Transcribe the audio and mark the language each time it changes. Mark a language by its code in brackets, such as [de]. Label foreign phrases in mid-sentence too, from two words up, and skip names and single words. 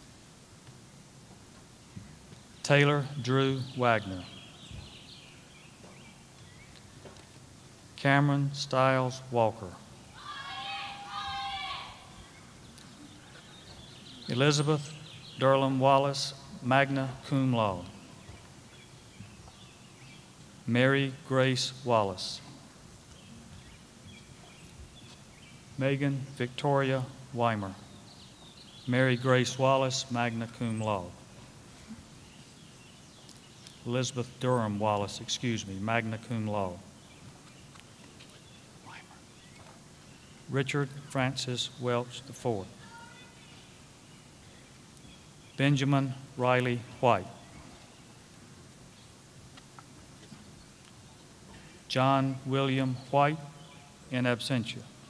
[en] Taylor Drew Wagner. Cameron Stiles Walker. Elizabeth Durham Wallace, [la] magna cum laude. [en] Mary Grace Wallace. Megan Victoria Weimer. Mary Grace Wallace, [la] magna cum laude. [en] Elizabeth Durham Wallace, [la] magna cum laude. [en] Richard Francis Welch IV. Benjamin Riley White. John William White, [la] in absentia.